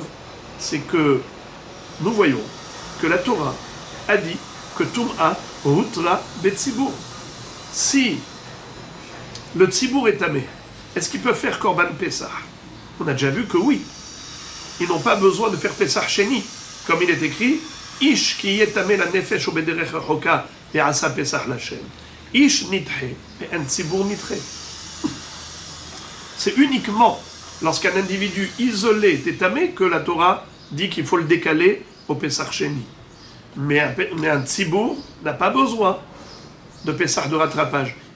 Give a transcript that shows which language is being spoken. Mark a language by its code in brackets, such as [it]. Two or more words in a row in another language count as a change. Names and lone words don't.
[fr] C'est que nous voyons que la Torah a dit que [he] טומאה הותרה בציבור. [fr] Si le tzibour est tamé, est-ce qu'ils peuvent faire [he] קרבן פסח? [fr] On a déjà vu que oui. Ils n'ont pas besoin de faire [he] פסח שני, [fr] comme il est écrit, [he] איש כי יטמא לנפש או בדרך רחוקה ועשה פסח לכם. איש נדחה [fr] et un [he] ציבור נדחה. [fr] C'est uniquement lorsqu'un individu isolé est tamé que la Torah dit qu'il faut le décaler au [he] פסח שני. [fr] Mais un tzibour n'a pas besoin de Pessah de rattrapage.